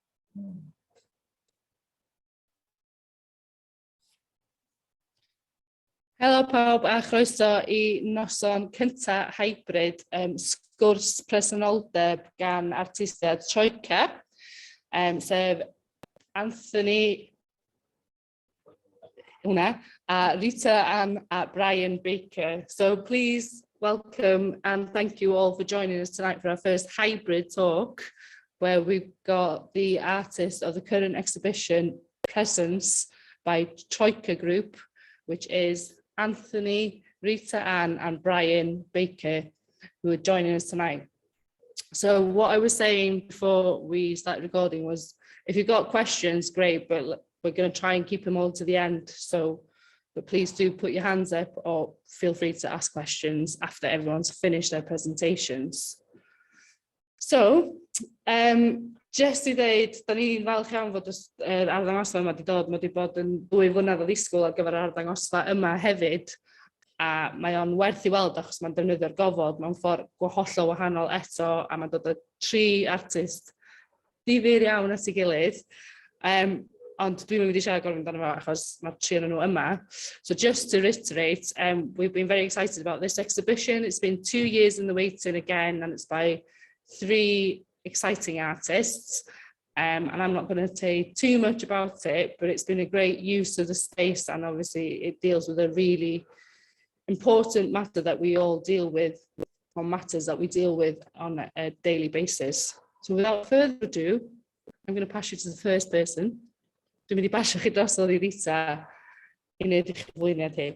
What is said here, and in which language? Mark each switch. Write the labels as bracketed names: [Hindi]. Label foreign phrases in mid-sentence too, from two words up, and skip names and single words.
[Welsh] Helo pawb a chroeso I noson cynta hybrid sgwrs presenoldeb gan Artistiaid TROIICA, sef Anthony a Rita Ann a Brian Baker. [English] So please welcome and thank you all for joining us tonight for our first hybrid talk, where we've got the artist of the current exhibition Presence by TROIICA Group, which is Anthony, Rita Ann and Brian Baker, who are joining us tonight. So what I was saying before we started recording was, if you've got questions, great, but we're going to try and keep them all to the end. So, but please do put your hands up or feel free to ask questions after everyone's finished their presentations. So, just [Welsh] I ddeud, da ni'n falch iawn fod yr arddangosfa yma wedi dod. Mae wedi bod yn 2 flynedd o ddisgwyl ar gyfer yr arddangosfa yma hefyd. A mae o'n werth I weld achos mae'n defnyddio'r gofod mewn ffordd hollol wahanol eto, a mae'n dod o 3 artist difyr iawn at ei gilydd. Ond dwi'n mynd I siarad gormod amdano fo achos mae'r 3 ohonyn nhw yma. [English] So just to reiterate, we've been very excited about this exhibition. It's been 2 years in the waiting again, and it's by 3 exciting artists. And I'm not going to say too much about it, but it's been a great use of the space, and obviously it deals with a really important matter that we all deal with, or matters that we deal with on a daily basis. So without further ado, I'm going to pass you to the first person. [Welsh] Dwi'n mynd I basio chi drosodd I Rita I wneud eich gyflwyniad hi.